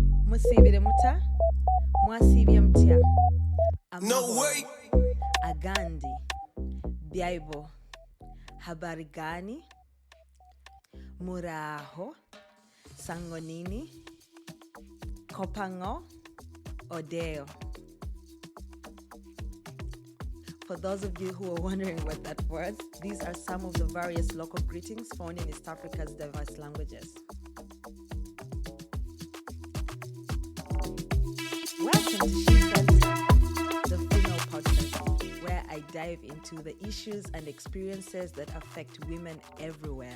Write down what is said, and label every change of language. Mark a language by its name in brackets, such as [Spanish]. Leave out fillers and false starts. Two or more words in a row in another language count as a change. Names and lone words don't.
[Ganda] Musibire muta, mwasibye mutya. [English] No way. [Swahili] Agandi, Bible, habari gani, muraho, sangonini, kopango, odeo. [English] For those of you who are wondering what that was, these are some of the various local greetings found in East Africa's diverse languages. Welcome to SheCentre, the female podcast, where I dive into the issues and experiences that affect women everywhere.